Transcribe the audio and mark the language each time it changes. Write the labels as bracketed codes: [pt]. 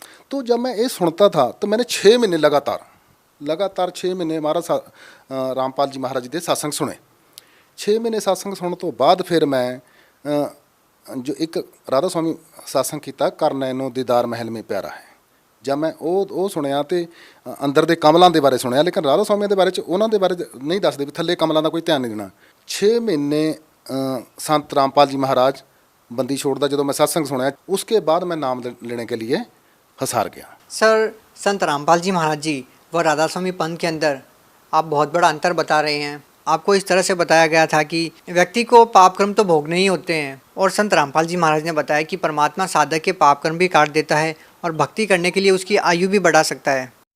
[hi] तो जब मैं ये सुनता था तो मैंने 6 महीने लगातार 6 महीने महाराज रामपाल जी महाराज जी के सत्संग सुने। 6 महीने सत्संग सुनने तो बाद फिर मैं जो एक राधा स्वामी सत्संग किया, कर नैनो दीदार महल में प्यारा है। जब मैं [pa] ਉਹ ਸੁਣਿਆ ਤੇ ਅੰਦਰ ਦੇ ਕਮਲਾਂ ਦੇ ਬਾਰੇ ਸੁਣਿਆ, ਲੇਕਿਨ ਰਾਧਾ ਸਵਾਮੀ ਦੇ ਬਾਰੇ 'ਚ ਉਹਨਾਂ ਦੇ ਬਾਰੇ ਨਹੀਂ ਦੱਸਦੇ ਵੀ ਥੱਲੇ ਕਮਲਾਂ ਦਾ ਕੋਈ ਧਿਆਨ ਨਹੀਂ ਦੇਣਾ। 6 ਮਹੀਨੇ [hi] संत रामपाल जी महाराज बंदी छोड़दा ਜਦੋਂ मैं सत्संग सुना, उसके बाद मैं नाम लेने के लिए हसार गया। सर, संत रामपाल जी महाराज जी व राधा स्वामी पंथ के अंदर आप बहुत बड़ा अंतर बता रहे हैं। आपको इस तरह से बताया गया था कि व्यक्ति को पाप कर्म तो भोगने ही होते हैं, और संत रामपाल जी महाराज ने बताया कि परमात्मा साधक के पाप कर्म भी काट देता है और भक्ति करने के लिए उसकी आयु भी बढ़ा सकता है।